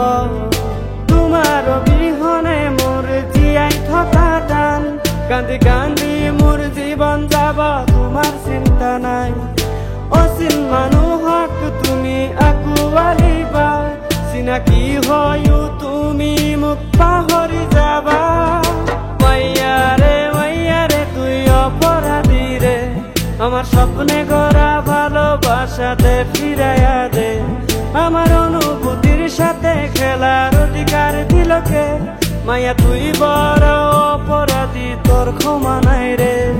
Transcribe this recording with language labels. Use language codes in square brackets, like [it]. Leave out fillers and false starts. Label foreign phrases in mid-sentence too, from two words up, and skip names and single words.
[as] তোমাৰ অবিহনে মোৰ জীয়াই থকা টান, কান্দি কান্দি মোৰ জীৱন যাব, তোমাৰ চিন্তা নাই। অচিন মানুহক তুমি আঁকোৱালিবা, চিনাকি হয়ো তুমি মোক পাহৰি যাবা। [bn] মাইয়ারে তুই অপরাধী রে, আমার স্বপ্নে গড়া ভালোবাসাতে ফিরাইয়া দে। আমার অনুভূতির সাথে খেলার অধিকার দিলকে, মাইয়া তুই বড় অপরাধী, তোর ক্ষমা নাই রে।